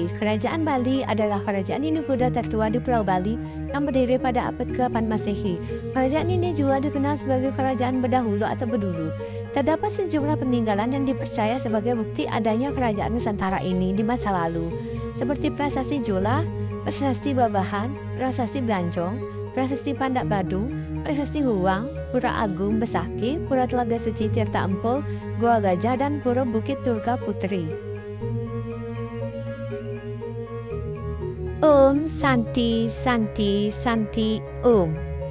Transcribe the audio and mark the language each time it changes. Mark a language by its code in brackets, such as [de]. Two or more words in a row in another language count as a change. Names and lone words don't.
[id] Kerajaan Bali adalah kerajaan Hindu kuda tertua di Pulau Bali yang berdiri pada abad ke-8 Masehi. Kerajaan ini juga dikenal sebagai kerajaan berdahulu atau berdulu. Terdapat sejumlah peninggalan yang dipercaya sebagai bukti adanya kerajaan Nusantara ini di masa lalu, seperti Prasasti Jola, Prasasti Babahan, Prasasti Blanjong, Prasasti Pandak Badung, Prasasti Huang, Pura Agung Besaki, Pura Telaga Suci Tirta Empul, Goa Gajah, dan Pura Bukit Durga Putri. [sa] Om Santi Santi Santi Om.